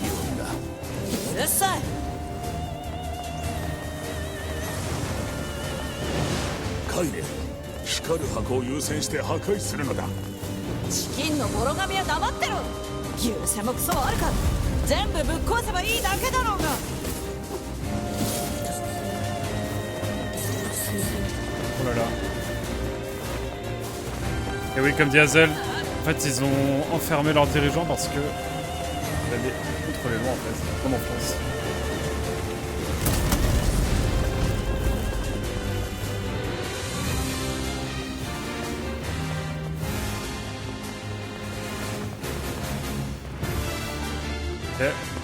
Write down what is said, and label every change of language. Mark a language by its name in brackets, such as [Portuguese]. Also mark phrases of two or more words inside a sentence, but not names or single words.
[Japanese] うるさい。カイネ、光る箱を優先して破壊するのだ。チキンのボロ髪は黙ってろ。優勢もクソもあるか。全部ぶっ壊せばいいだけだろうが。 [French] Oh là là. Et oui, comme dit Hazel, en fait, ils ont enfermé leurs dirigeants parce que... Il y avait contre les lois, en fait, comme en France. Ok.